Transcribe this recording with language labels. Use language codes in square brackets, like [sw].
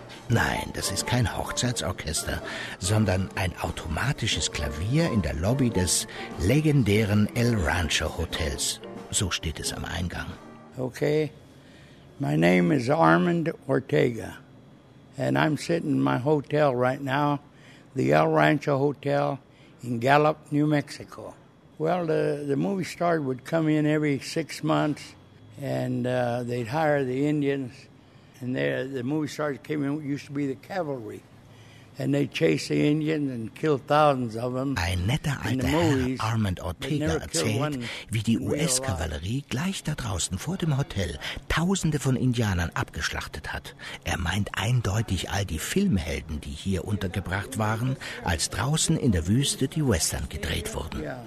[de] Nein, das ist kein Hochzeitsorchester, sondern ein automatisches Klavier in der Lobby des legendären El Rancho Hotels. So steht es am Eingang. [en] Okay, my name is Armand Ortega and I'm sitting in my hotel right now, the El Rancho Hotel in Gallup, New Mexico. Well, the movie star would come in every 6 months and they'd hire the Indians. And there, the movie stars came in, used to be the cavalry. And they chased the Indians and killed thousands of them. [de] Ein netter alter Herr, Armand Ortega, erzählt, wie die US-Kavallerie gleich da draußen vor dem Hotel Tausende von Indianern abgeschlachtet hat. Er meint eindeutig all die Filmhelden, die hier untergebracht waren, als draußen in der Wüste die Western gedreht wurden.